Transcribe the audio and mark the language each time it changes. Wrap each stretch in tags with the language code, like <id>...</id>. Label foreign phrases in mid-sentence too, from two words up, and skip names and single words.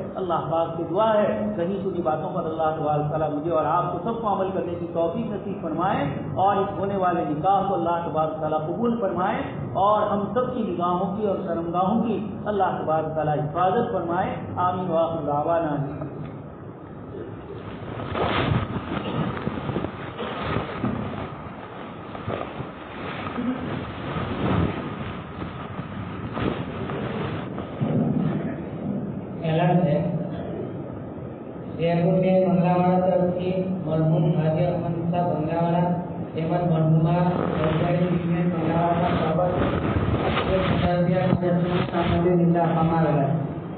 <ur>اللہ پاک سے دعا ہے کہیں سنی باتوں پر اللہ تبارک تعالیٰ مجھے اور آپ کو سب کو عمل کرنے کی توفیق نصیب فرمائے، اور اس ہونے والے نکاح کو اللہ تبارک تعالیٰ قبول فرمائے، اور ہم سب کی نگاہوں کی اور شرمگاہوں کی اللہ تبارک تعالیٰ حفاظت فرمائے۔</ur> <ar>آمین وآخر دعوانا۔</ar> <gu>એલાન છે શેરકોટે બંગલાવાળા તરફથી મરહુમ હાજી અહમદ શાહ બંગલાવાળા તેમજ મરહુમા સરકારી બિઝનેસ બંગલાવાળા બાબત 10,000 સામગ્રી આપવામાં આવેલા છે।</gu>